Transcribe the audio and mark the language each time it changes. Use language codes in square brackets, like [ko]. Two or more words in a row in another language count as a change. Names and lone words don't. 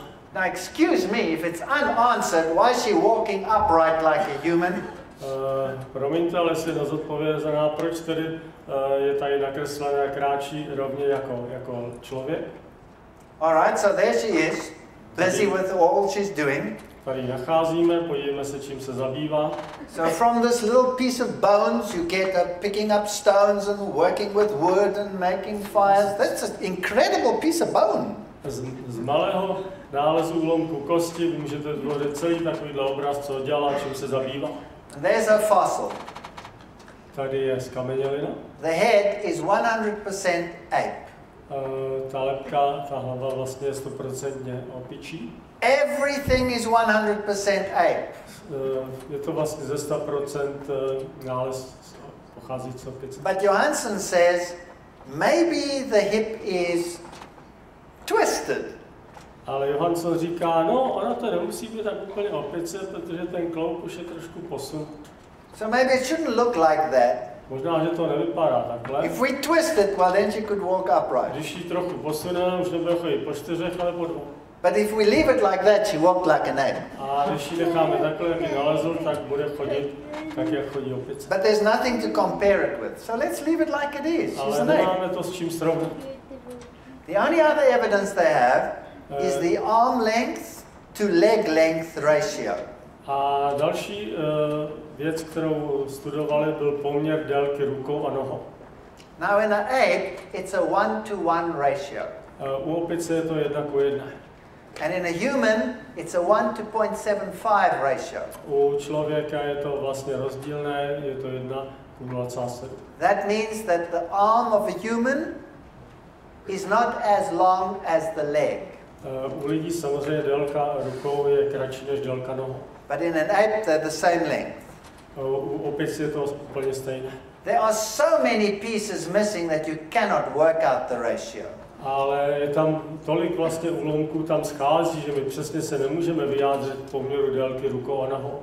[en] Now excuse me, if it's unanswered, why is she walking upright like a human? [cs] Promiňte, ale jestli nezodpovězená, proč tedy je tady nakreslené a kráčí rovně jako člověk? [en] Alright, so there she is, busy with all she's doing. [cs] Tady nacházíme, podívejme se, čím se zabývá. [en] So from this little piece of bones you get picking up stones and working with wood and making fires. That's an incredible piece of bone. [cs] Z malého nálezu úlomku kosti můžete tvořit celý takovýhle obraz, co dělá, čím se zabývá. [en] And there's a fossil. [cs] Tady je zkamenělina. [en] The head is 100% ape. [cs] Ta lebka, ta hlava vlastně je 100% opičí. [en] Everything is 100% ape. [cs] Je to vlastně ze 100% nález pochází z opice. [en] But Johansson says maybe the hip is twisted. [cs] Ale Johansson říká, no, ona to nemusí být tak úplně opice, protože ten kloub už je trošku posunut. [en] So maybe it shouldn't look like that. [cs] Možná, že to nevypadá takhle. [en] If we twist it, well then she could walk upright. [cs] Když ji trochu posuneme, už nebude chodit po 4, ale po 2. [en] But if we leave it like that, she walked like an ape. [cs] A když ji necháme takhle, jak ji nalezl, tak bude chodit tak, jak chodí opice. [en] But there's nothing to compare it with. So let's leave it like it is. She's [cs] Ale [en] an ape. [cs] nemáme to s čím srovnat. [en] The only other evidence they have is the arm length to leg length ratio. [cs] A další věc, kterou studovali, byl poměr délky rukou a nohou. [en] Now in an ape, it's a 1-to-1 ratio. [cs] U opice je to 1:1. [en] And in a human, it's a 1-to-0.75 ratio. [cs] U člověka je to vlastně rozdílné, je to 1:0,7. [en] That means that the arm of a human is not as long as the leg. [cs] U lidí samozřejmě délka rukou je kratší než délka nohou. [en] But in an ape, they're the same length. [cs] U opic je to úplně stejné. [en] There are so many pieces missing that you cannot work out the ratio. [cs] Ale je tam tolik vlastně úlomků tam schází, že my přesně se nemůžeme vyjádřit poměru délky rukou a nohou.